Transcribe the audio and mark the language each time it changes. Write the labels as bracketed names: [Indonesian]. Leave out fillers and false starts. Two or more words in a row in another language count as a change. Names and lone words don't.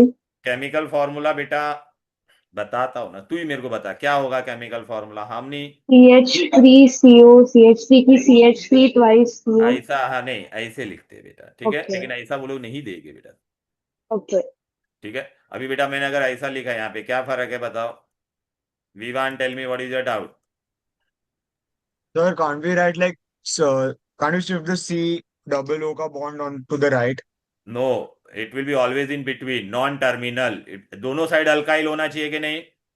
[English] chemical formula [Hindi] बेटा बताता हूँ ना, तू ही मेरे को बता क्या होगा [English] chemical formula. [Hindi] हमने CH3CO, CH3 की CH3 ट्वाइस CO। ऐसा, हाँ नहीं ऐसे लिखते हैं बेटा, ठीक है, ओके लेकिन ऐसा वो लोग नहीं देंगे बेटा, ओके। ठीक है। अभी बेटा मैंने अगर ऐसा लिखा है यहाँ पे, क्या फर्क है बताओ? [English] Vivan tell me what is your doubt? सर can't we write like, so can't we shift the C double O का bond on to the right? no, it will be always in between, non terminal. [Hindi] दोनों साइड अल्काइल होना चाहिए कि नहीं?